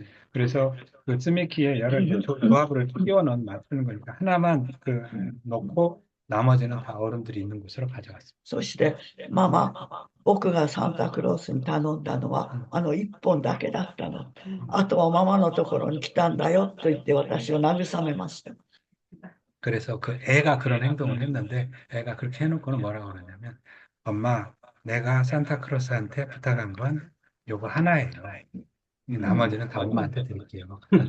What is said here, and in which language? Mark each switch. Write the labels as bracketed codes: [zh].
[ko] 그래서 그 쯔미키에 여러 조합을 끼워넣은 맞추는 거니까 하나만 그 넣고 나머지는 다 어른들이 있는 곳으로 가져갔습니다. [ja] そしてママ、僕がサンタクロースに頼んだのは一本だけだったの。あとはママのところに来たんだよと言って私を慰めました。 [ko] 그래서 그 애가 그런 행동을 했는데 애가 그렇게 해놓고는 뭐라고 그러냐면 엄마, 내가 산타크로스한테 부탁한 건 요거 하나예요. 나머지는 다 엄마한테 드릴게요.